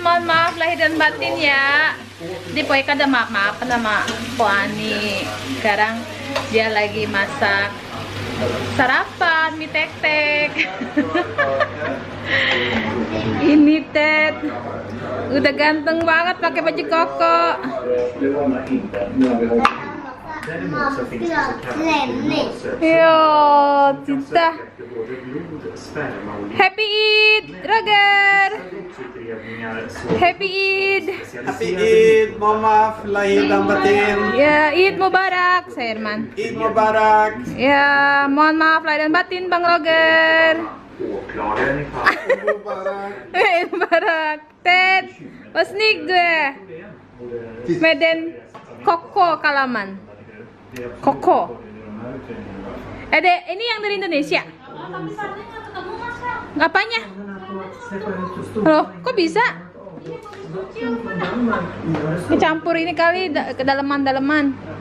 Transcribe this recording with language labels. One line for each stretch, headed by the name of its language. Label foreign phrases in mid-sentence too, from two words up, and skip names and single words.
Indonesian: Mohon maaf lahir dan batin ya. Di Poika ada maaf sama Po Ani. Sekarang dia lagi masak sarapan mie tek-tek. Ini Ted udah ganteng banget pakai baju koko. Yo, Tita.
English: Happy Eid, Roger. Happy Eid. Happy Eid,
Indonesian: mohon maaf lahir dan batin. Ya,
Arabic: عيد مبارك,
Indonesian: saya Irman.
Arabic: عيد مبارك.
Indonesian: Ya, mohon maaf lahir dan batin Bang Roger.
Arabic: عيد مبارك.
Swedish: Ted, vad snygg du är. Med den koko kalaman.
Indonesian: Koko. Ini yang dari Indonesia? Apanya? Loh, kok bisa? Dicampur ini kali ke daleman-daleman.